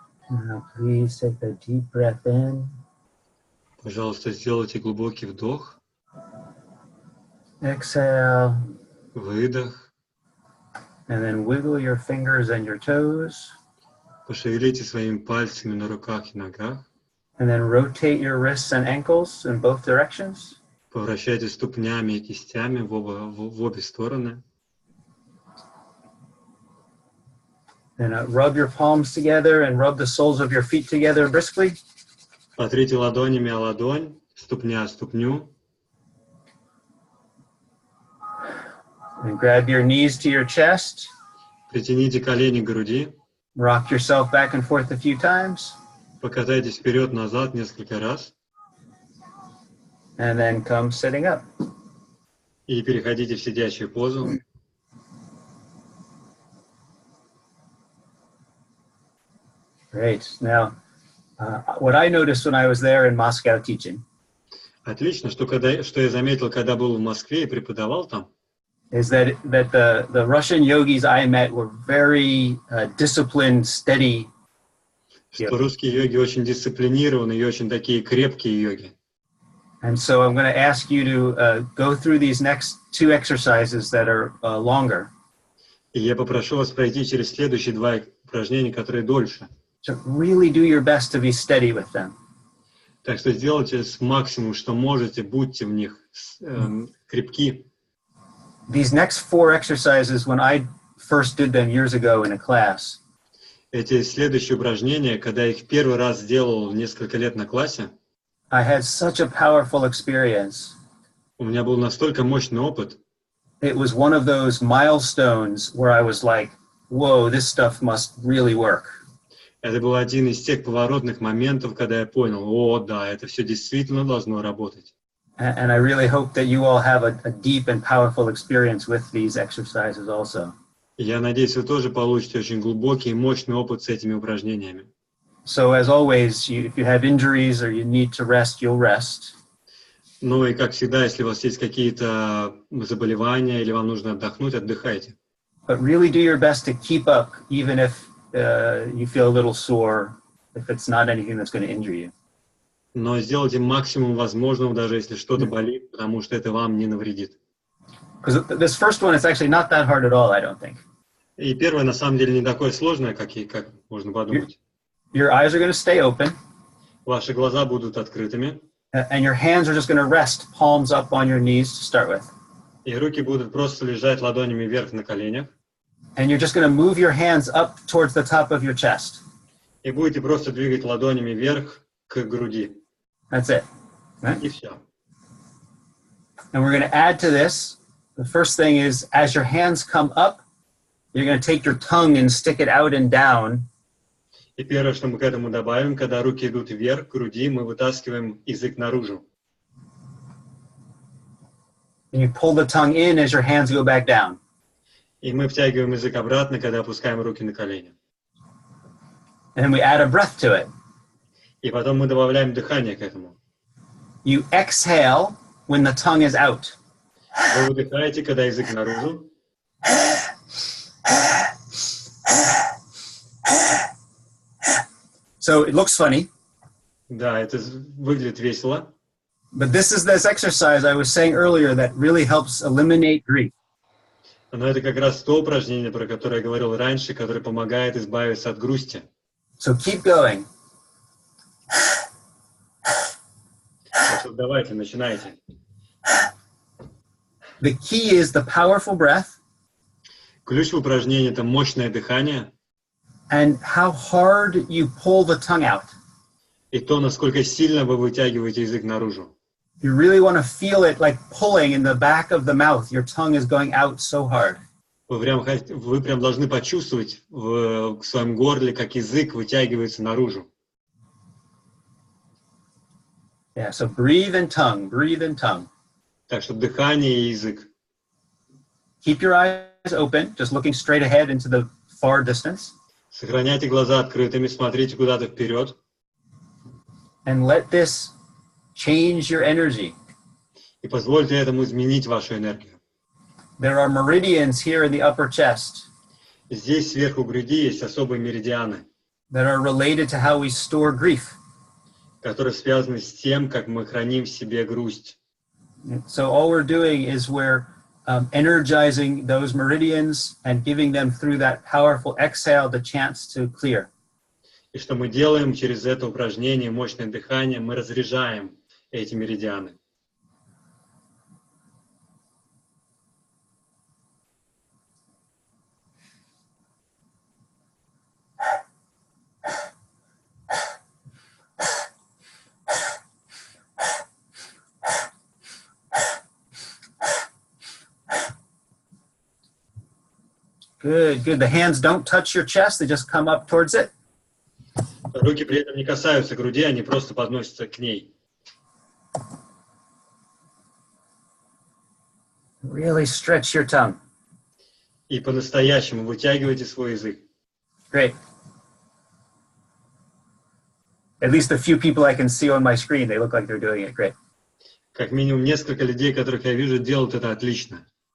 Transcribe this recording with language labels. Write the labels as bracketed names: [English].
[English] Now please take a deep breath in. [Russian] Пожалуйста, сделайте глубокий вдох, [English] Exhale. [Russian] выдох, [English] And then wiggle your fingers and your toes. [Russian] пошевелите своими пальцами на руках и ногах, [English] And then rotate your wrists and ankles in both directions. [Russian] повращайте ступнями и кистями в обе стороны. [English] And rub your palms together and rub the soles of your feet together briskly. [Russian] Потрите ладонями о ладонь, ступня о ступню. [English] And grab your knees to your chest. [Russian] Притяните колени к груди. [English] Rock yourself back and forth a few times. [Russian] Покатайтесь вперед-назад несколько раз. [English] And then come sitting up. [Russian] И переходите в сидячую позу. [English] Great. Now, what I noticed when I was there in Moscow teaching [Russian] Отлично. Что я заметил, когда был в Москве и преподавал там, [English] is that the Russian yogis I met were very disciplined, steady. [Russian] что русские йоги очень дисциплинированные и очень такие крепкие йоги. [English] And so I'm going to ask you to go through these next two exercises that are longer. [Russian] И я попрошу вас пройти через следующие два упражнения, которые дольше. [English] So really do your best to be steady with them. [Russian] Так что сделайте максимум, что можете, будьте в них крепки. [English] These next four exercises, when I first did them years ago in a class, [Russian] Эти следующие упражнения, когда я их первый раз сделал несколько лет на классе, [English] I had such a powerful experience. [Russian] у меня был настолько мощный опыт. [English] It was one of those milestones where I was like, whoa, this stuff must really work. [Russian] Это был один из тех поворотных моментов, когда я понял, о, да, это все действительно должно работать. [English] And I really hope that you all have a deep and powerful experience with these exercises also. [Russian] И я надеюсь, вы тоже получите очень глубокий и мощный опыт с этими упражнениями. [English] So as always, if you have injuries or you need to rest, you'll rest. [Russian] Ну и как всегда, если у вас есть какие-то заболевания или вам нужно отдохнуть, отдыхайте. [English] But really do your best to keep up, even if you feel a little sore, if it's not anything that's going to injure you. [Russian] Но сделайте максимум возможного, даже если что-то болит, потому что это вам не навредит. [English] Because this first one is actually not that hard at all, I don't think. [Russian] И первое, на самом деле, не такое сложное, как можно подумать. [English] Your eyes are going to stay open, [Russian] Ваши глаза будут открытыми, [English] and your hands are just going to rest palms up on your knees to start with. [Russian] и руки будут просто лежать ладонями вверх на коленях. [English] And you're just going to move your hands up towards the top of your chest. [Russian] И будете просто двигать ладонями вверх к груди. [English] That's it. Right? [Russian] И все. [English] And we're going to add to this. The first thing is, as your hands come up, you're going to take your tongue and stick it out and down [Russian] И первое, что мы к этому добавим, когда руки идут вверх, к груди, мы вытаскиваем язык наружу. [English] And you pull the tongue in as your hands go back down. [Russian] И мы втягиваем язык обратно, когда опускаем руки на колени. [English] And then we add a breath to it. [Russian] И потом мы добавляем дыхание к этому. [English] You exhale when the tongue is out. [Russian] Вы выдыхаете, когда язык наружу. [English] So it looks funny, [Russian] Да, это выглядит весело. [English] but this is this exercise I was saying earlier that really helps eliminate grief. [Russian] Но это как раз то упражнение, про которое я говорил раньше, которое помогает избавиться от грусти. [English] So keep going. [Russian] Так что давайте, начинайте. [English] The key is the powerful breath [Russian] Ключ в упражнении – это мощное дыхание [English] and how hard you pull the tongue out. [Russian] и то, насколько сильно вы вытягиваете язык наружу. [English] You really want to feel it like pulling in the back of the mouth. Your tongue is going out so hard. [Russian] Вы прям должны почувствовать в своем горле, как язык вытягивается наружу. [English] Yeah, so breathe in tongue, breathe in tongue. [Russian] Так что дыхание и язык. [English] Keep your eyes open, just looking straight ahead into the far distance. [Russian] Сохраняйте глаза открытыми, смотрите куда-то вперед. [English] And let this change your energy. [Russian] И позвольте этому изменить вашу энергию. [English] There are meridians here in the upper chest [Russian] Здесь сверху груди есть особые меридианы, [English] that are related to how we store grief. [Russian] которые связаны с тем, как мы храним в себе грусть. [English] So all we're doing is we're energizing those meridians and giving them through that powerful exhale the chance to clear. [Russian] И что мы делаем через это упражнение, мощное дыхание, мы разряжаем эти меридианы. [English] Good, good. The hands don't touch your chest, they just come up towards it. [Russian] Руки при этом не касаются груди, они просто подносятся к ней. [English] Really stretch your tongue. [Russian] И по-настоящему вытягивайте свой язык. [English] Great. At least a few people I can see on my screen, they look like they're doing it. Great. [Russian] Как минимум несколько людей, которых я вижу, делают это отлично.